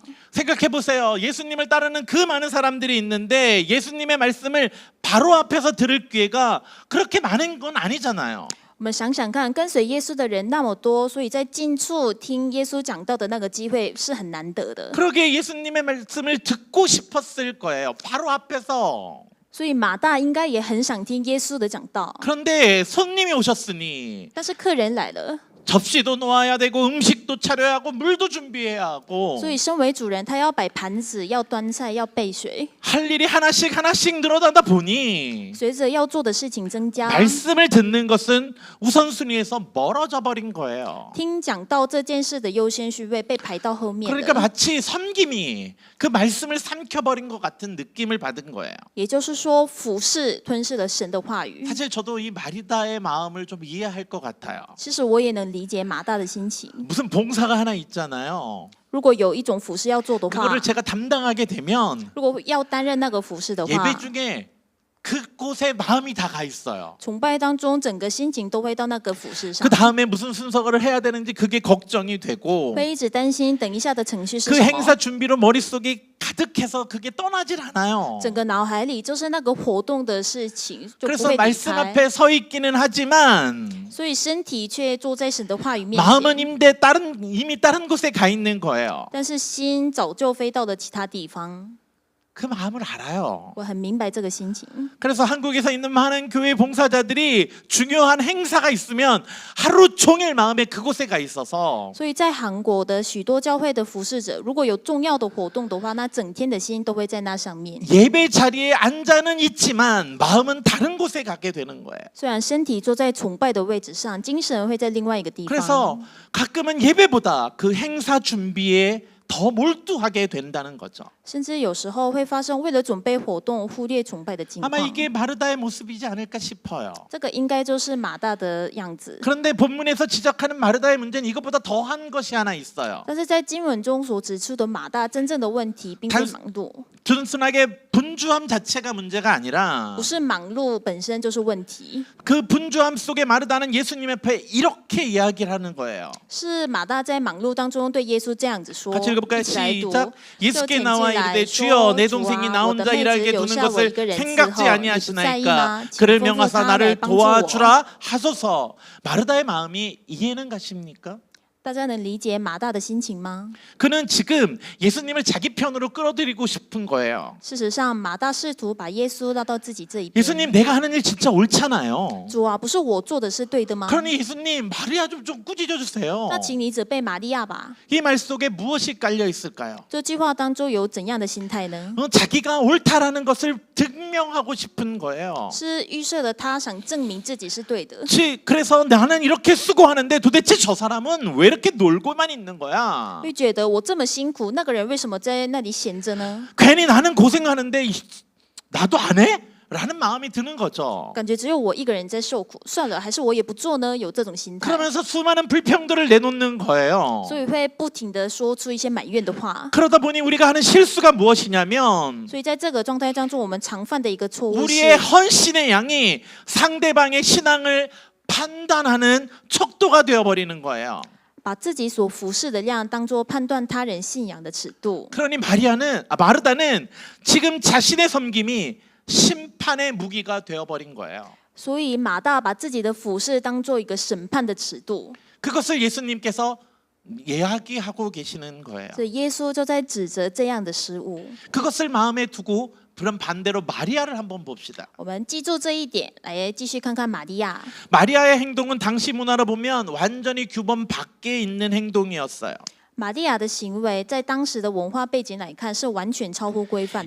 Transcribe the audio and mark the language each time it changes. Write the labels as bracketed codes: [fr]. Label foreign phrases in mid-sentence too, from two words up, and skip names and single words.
[ko] 생각해 보세요. 예수님을 따르는 그 많은 사람들이 있는데 예수님의 말씀을 바로 앞에서 들을 기회가 그렇게 많은 건 아니잖아요. [zh] 我们想想看，跟随耶稣的人那么多，所以在近处听耶稣讲道的那个机会是很难得的。 [ko] 그러기에 예수님의 말씀을 듣고 싶었을 거예요. 바로 앞에서. [zh] 所以马大应该也很想听耶稣的讲道。 [ko] 그런데 손님이 오셨으니 [zh] 但是客人来了， [ko] 접시도 놓아야 되고 음식도 차려야 하고 물도 준비해야 하고 [zh] 所以身为主人，他要摆盘子，要端菜，要备水。 [ko] 할 일이 하나씩 늘어나다 보니 [zh] 随着要做的事情增加， [ko] 말씀을 듣는 것은 우선순위에서 멀어져 버린 거예요. [zh] 听讲道这件事的优先序位被排到后面 [ko] 그러니까 [zh] 了。 [ko] 마치 섬김이 그 말씀을 삼켜버린 것 같은 느낌을 받은 거예요. [zh] 也就是说，俯视吞噬了神的话语。 [ko] 사실 저도 이 마리다의 마음을 좀 이해할 것 같아요. [zh] 其实我也能理解马大的心情。 [ko] 무슨 봉사가 하나 있잖아요. [zh] 如果有一种服饰要做的话， [ko] 그거를 제가 담당하게 되면 [zh] 如果要担任那个服饰的话， [ko] 예배 중에 그곳에 마음이 다 가 있어요. [zh] 崇拜当中整个心情都会到那个服饰上 [ko] 그 ， 다음에 무슨 순서를 해야 되는지 그게 걱정이 되고 [zh] 会一直担心等一下的程序是 그 什么。 [ko] 행사 준비로 머릿속이 가득해서 그게 떠나질 않아요. [zh] 整个脑海里就是那个活动的事情，就不 [ko] 그래서 [zh] 会离 [ko] 말씀 [zh] 开。 [ko] 앞에 서 있기는 하지만 [zh] 所以身体却坐在神的话语面 [ko] 마음은 [zh] 前， [ko] 이미 다른 곳에 가 있는 거예요. [zh] 但是心早就飞到了其他地方。 [ko] 그 마음을 알아요. [zh] 我很明白这个心情。 [ko] 그래서 한국에서 있는 많은 교회 봉사자들이 중요한 행사가 있으면 하루 종일 마음에 그곳에 가 있어서 [zh] 所以在韩国的许多教会的服侍者，如果有重要的活动的话，那整天的心都会在那上面。 [ko] 예배 자리에 앉아는 있지만 마음은 다른 곳에 가게 되는 거예요. [zh] 虽然身体坐在崇拜的位置上，精神会在另外一个地 [ko] 그래서 [zh] 方。 [ko] 가끔은 예배보다 그 행사 준비에 더 몰두하게 된다는 거죠. [zh] 甚至有时候会发生为了准备活动忽略崇拜的情 [ko] 아마 [zh] 况。 [ko] 이게 마르다의 모습이지 않을까 싶어요. [zh] 这个应该就是马大的样子。 [ko] 그런데 본문에서 지적하는 마르다의 문제는 이것보다 더한 것이 하나 있어요. [zh] 但是在经文中所指出的马大真正的问题，并非忙碌， [ko] 단순하게 분주함 자체가 문제가 아니라 [zh] 不是忙碌本身就是问题， [ko] 그 분주함 속에 마르다는 예수님 앞에 이렇게 이야기를 하는 거예요. [zh] 是马大在忙碌当中对耶稣这样子说。 [ko] 같이 읽어볼까요? [zh] 一起来读。 [ko] 시작. [zh] 就 [ko] 예수께 [zh] 前进 [ko] 나와 [zh] 来 [ko] 이르되 [zh] 说 [ko] 주여 내 [zh] 主 [ko] 동생이 [zh] 啊 [ko] 나 [zh] 我的 [ko] 혼자 [zh] 妹子 [ko] 일하게 [zh] 留 [ko] 두는 [zh] 下我一 [ko] 것을 [zh] 个人伺 [ko] 생각지 [zh] 候，你不在意吗？ [ko] 아니하시나이까 [zh] 请 [ko] 그러면 [zh] 吩咐 [ko] 와서 [zh] 他来 [ko] 나를 [zh] 帮助我。 [ko] 도와주라 하소서. 마르다의 마음이 이해는 가십니까? [zh] 大家能理解马大的心情吗？ [ko] 그는 지금 예수님을 자기 편으로 끌어들이고 싶은 거예요. [zh] 事实上，马大试图把耶稣拉到自己这一边。 [ko] 예수님 내가 하는 일 진짜 옳잖아요. [zh] 主啊，不是我做的是对的吗？ [ko] 그러니 예수님 마리아 좀 꾸짖어 주세요. [zh] 那请你责备玛利亚吧。 [ko] 이 말 속에 무엇이 깔려 있을까요? [zh] 这句话当中有怎样的心态呢？ [ko] 자기가 옳다라는 것을 증명하고 싶은 거예요. [zh] 是预设了他想证明自己是对的， [ko] 그래서 나는 이렇게 수고하는데 도대체 저 사람은 왜 이렇게 놀고만 있는 거야? [zh] 会觉得我这么辛苦，那个人为什么在那里闲着呢？ [ko] 괜히 나는 고생하는데 나도 안 해? 라는 마음이 드는 거죠. [zh] 感觉只有我一个人在受苦，算了，还是我也不做呢？有这种心态， [ko] 그러면서 수많은 불평들을 내놓는 거예요. [zh] 所以会不停的说出一些埋怨的话。 [ko] 그러다 보니 우리가 하는 실수가 무엇이냐면 [zh] 所以在这个状态当中，我们常犯的一个错误 [ko] 우리의 [zh] 是， [ko] 헌신의 양이 상대방의 신앙을 판단하는 척도가 되어버리는 거예요. [zh] 把自己所服侍的量当作判断他人信仰的尺度。 [ko] 그러니 마르다는 지금 자신의 섬김이 심판의 무기가 되어버린 거예요. [zh] 所以马大把自己的服侍当做一个审判的尺度， [ko] 그것을 예수님께서 이야기하고 계시는 거예요. [zh] 所以耶稣就在指责这样的失误。 [ko] 그것을 마음에 두고 그럼 반대로 마리아를 한번 봅시다. [zh] 我们记住这一点，来继续看看玛利亚。 [ko] 마리아의 행동은 당시 문화로 보면 완전히 규범 밖에 있는 행동이었어요. [zh] 玛利亚的行为在当时的文化背景来看是完全超乎规范的。